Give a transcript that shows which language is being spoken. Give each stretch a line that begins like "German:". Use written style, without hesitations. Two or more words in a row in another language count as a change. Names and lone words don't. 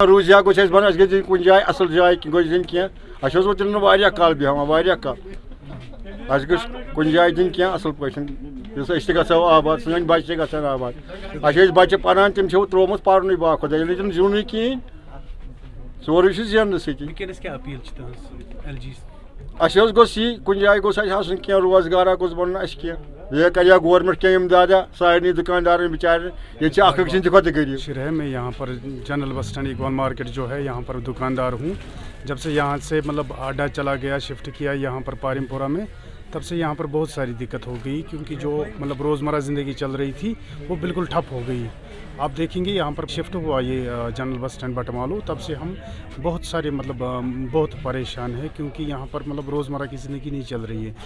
Kashmiri: روزیا گوٚژھ اَسہِ بَنُن اَسہِ گژھِ دِنۍ کُنہِ جایہِ اَصٕل جاے گوٚژھ دِنۍ کینٛہہ اَسہِ حظ ووت تیٚلہِ نہٕ واریاہ کال بیٚہوان واریاہ کال اَسہِ گٔژھ کُنہِ جایہِ دِنۍ کینٛہہ اَصٕل پٲٹھۍ یُس أسۍ تہِ گژھو آباد سٲنۍ بَچہِ تہِ گژھن آباد اَسہِ ٲسۍ بَچہِ پَران تِم چھِو ترٛوومُت پَرنُے باخۄدا ییٚلہِ تِم زیوٗنٕے کِہیٖنۍ سورُے چھُ زیننہٕ سۭتی اَسہِ حظ گوٚژھ یی کُنہِ جایہِ گوٚژھ اَسہِ آسُن کینٛہہ روزگارا گوٚژھ بَنُن اَسہِ کینٛہہ یہ کریا گورنمنٹ کینٛہہ اِمدادا سارنٕے دُکاندارن بِچارٮ۪ن ییٚتہِ چھِ اکھ أکۍ سٕنٛدِ کھۄتہٕ غریٖب
Urdu: ہے میں یہاں پر جنرل بس اسٹینڈ اقبال مارکیٹ جو ہے یہاں پر دکاندار ہوں جب سے یہاں سے مطلب اڈا چلا گیا شفٹ کیا یہاں پر پارم پورہ میں تب سے یہاں پر بہت ساری دقت ہو گئی کیونکہ جو مطلب روزمرہ زندگی چل رہی تھی وہ بالکل ٹھپ ہو گئی. آپ دیکھیں گے یہاں پر شفٹ ہوا یہ جنرل بس اسٹینڈ بٹمالو تب سے ہم بہت سارے مطلب بہت پریشان ہیں کیونکہ یہاں پر مطلب روزمرہ کی زندگی نہیں چل رہی ہے.